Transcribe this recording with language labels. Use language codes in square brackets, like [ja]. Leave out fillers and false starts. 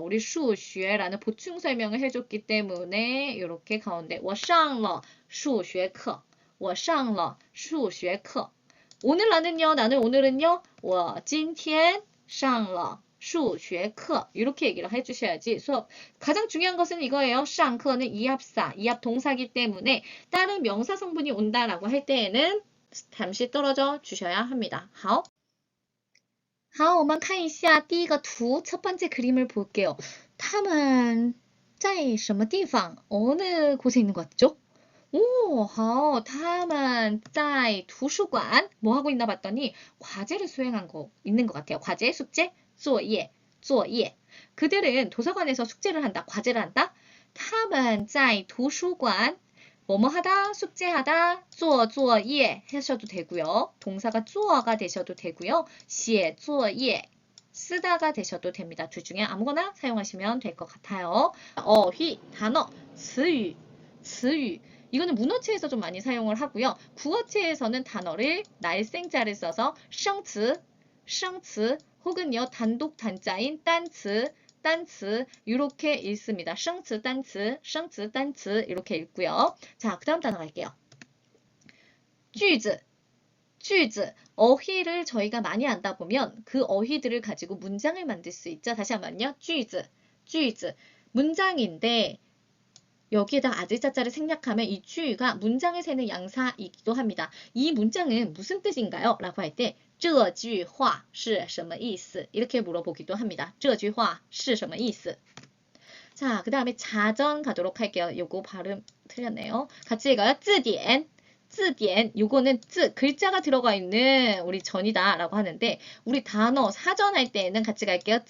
[ko] 우리 数学라는 보충 설명을 해줬기 때문에 이렇게 가운데 [zh] 我上了数学课我上了数学课 [ko] 오늘 나는 오늘은요 [zh] 我今天上了数学课. [ko] 이렇게 얘기를 해주셔야지 수업. 가장 중요한 것은 이거예요. 上课는 이합사, 이합 동사기 때문에 다른 명사 성분이 온다라고 할 때에는 잠시 떨어져 주셔야 합니다. [zh] 好. 好，我们看一下第一个图, [ko] 첫 번째 그림을 볼게요. [zh] 他们在什么地方? [ko] 어느 곳에 있는 것 같죠? [zh] 오, 好, 他们在图书馆. [ko] 뭐 하고 있나 봤더니 과제를 수행한 거 있는 것 같아요. 과제, 숙제, 作业, 作业. 그들은 도서관에서 숙제를 한다, 과제를 한다. [zh] 他们在图书馆. [ko] 뭐뭐 하다, 숙제하다, 做作业 하셔도 되고요. 동사가 做가 되셔도 되고요. 写作业 쓰다가 되셔도 됩니다. 둘 중에 아무거나 사용하시면 될 것 같아요. 어휘, 단어, 词语, 词语. 이거는 문어체에서 좀 많이 사용을 하고요. 국어체에서는 단어를 날생자를 써서 生词, 生词 혹은요 단독 단자인 单词, 单词 이렇게 읽습니다. 生词单词, 生词单词 이렇게 읽고요. 자, 그 다음 단어 갈게요. 句子, 句子. 어휘를 저희가 많이 안다 보면 그 어휘들을 가지고 문장을 만들 수 있죠. 다시 한번요. 句子, 句子. 문장인데 여기에다 아들자자를 생략하면 이 주의가 문장을 세는 양사이기도 합니다. 이 문장은 무슨 뜻인가요? [zh] 라고 할 때 这句话是什么意思? [ko] 이렇게 물어보기도 합니다. [zh] 这句话是什么意思? [ko] 자, 그 다음에 자전 가도록 할게요. 요거 발음 틀렸네요. 같이 읽어요. 字典, 字典. 요거는 글자가 들어가 있는 우리 전이다 라고 하는데 우리 단어 사전 할 때는 같이 갈게요.